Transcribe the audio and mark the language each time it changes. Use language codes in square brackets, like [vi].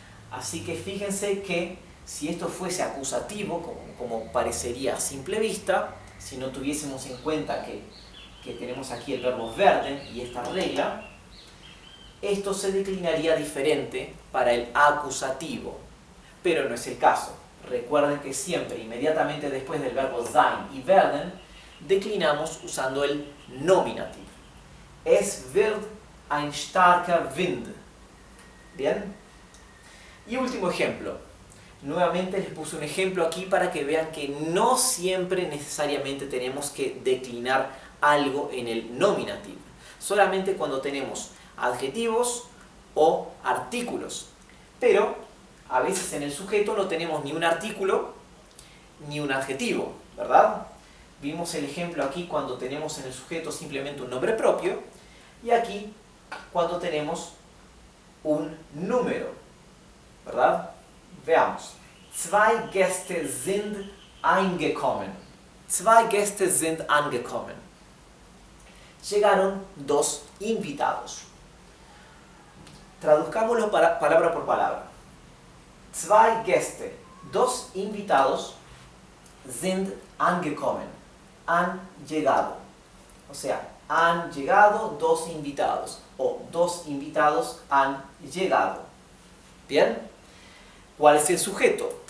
[es] Así que fíjense que si esto fuese acusativo, como parecería a simple vista, si no tuviésemos en cuenta que tenemos aquí el verbo werden y esta regla, esto se declinaría diferente para el acusativo, pero no es el caso. Recuerden que siempre, inmediatamente después del verbo sein y werden, declinamos usando el nominativ. [de] Es wird ein starker Wind. [es] ¿Bien? Y último ejemplo. Nuevamente les puse un ejemplo aquí para que vean que no siempre necesariamente tenemos que declinar algo en el nominativ. Solamente cuando tenemos adjetivos o artículos. Pero a veces en el sujeto no tenemos ni un artículo ni un adjetivo, ¿verdad? Vimos el ejemplo aquí cuando tenemos en el sujeto simplemente un nombre propio y aquí cuando tenemos un número, ¿verdad? Veamos. [de] Zwei Gäste sind eingekommen. Zwei Gäste sind angekommen. [es] Llegaron dos invitados. Traduzcámoslo palabra por palabra. [de] Zwei Gäste, [es] dos invitados, [de] sind angekommen, [es] han llegado. O sea, han llegado dos invitados, o dos invitados han llegado. ¿Bien? ¿Cuál es el sujeto?